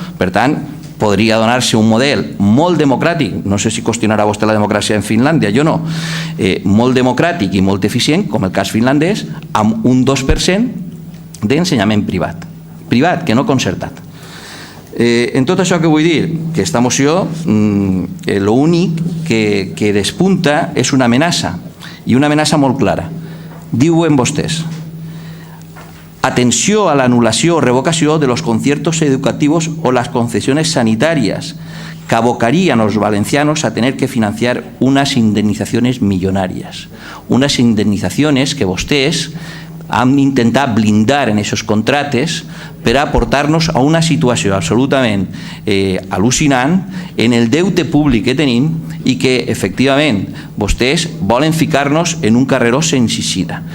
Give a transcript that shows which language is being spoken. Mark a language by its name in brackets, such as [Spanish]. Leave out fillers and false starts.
[Catalan] Per tant, podria donar-se un model molt democràtic, no sé si qüestionarà vostè la democràcia en Finlàndia, jo no, molt democràtic i molt eficient, com el cas finlandès, amb un 2% d'ensenyament privat. privat, que no concertat. En tot això que vull dir, que aquesta moció l'únic que despunta és una amenaça, i una amenaça molt clara. Diuen vostès: atenció a la anulació o revocació de [Spanish] los conciertos educativos o las concesiones sanitarias que abocarían a los valencianos a tener que financiar unas indemnizaciones millonarias. Unas indemnizaciones que [Catalan] vostès han intentat blindar en aquests contractes per a portar-nos a una situació absolutament al·lucinant en el deute públic que tenim i que, efectivament, vostès volen ficar-nos en un carreró sense eixida.